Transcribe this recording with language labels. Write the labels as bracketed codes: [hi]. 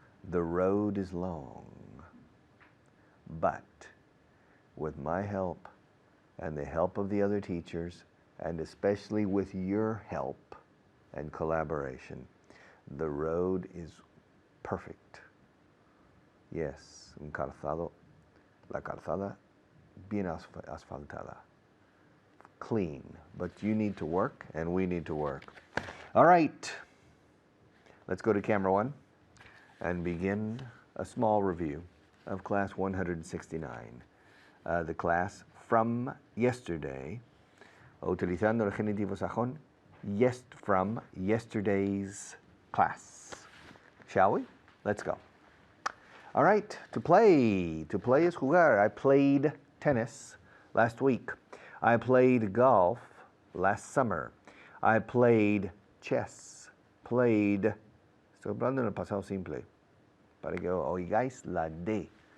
[en] The road is long, but with my help and the help of the other teachers, and especially with your help and collaboration, the road is perfect. [es] Yes, un calzado, la calzada bien asfaltada. [en] Clean, but you need to work and we need to work. All right, let's go to camera one and begin a small review of class 169. The class from yesterday, [es] utilizando el genitivo sajón, [en] from yesterday's class. Shall we? Let's go. All right, to play is jugar. I played tennis last week. I played golf last summer. I played chess. [es] Estoy hablando en el pasado simple, para que oigáis la D.